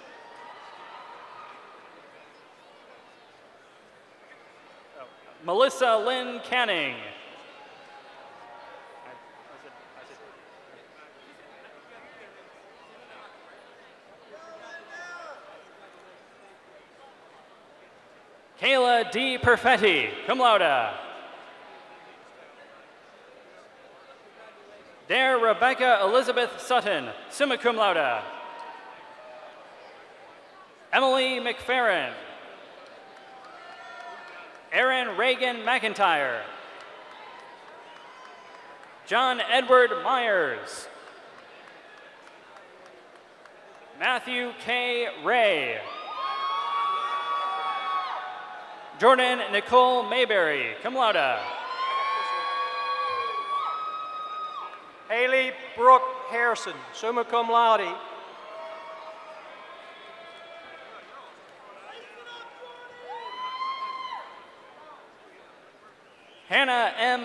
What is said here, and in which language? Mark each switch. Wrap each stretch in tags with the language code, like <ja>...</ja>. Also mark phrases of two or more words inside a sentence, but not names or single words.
<en>Melissa Lynn Canning. Kayla D.</en> <la>Perfetti, cum laude.</la> <en>Dare Rebecca Elizabeth Sutton,</en> <la>summa cum laude.</la> <en>Emily McFerrin. Aaron Reagan McIntyre. John Edward Myers. Matthew K. Ray. Jordan Nicole Mayberry,</en> <la>cum laude.</la> <en>Haley Brooke Harrison,</en> <la>summa cum laude.</la> <en>Hannah M.</en>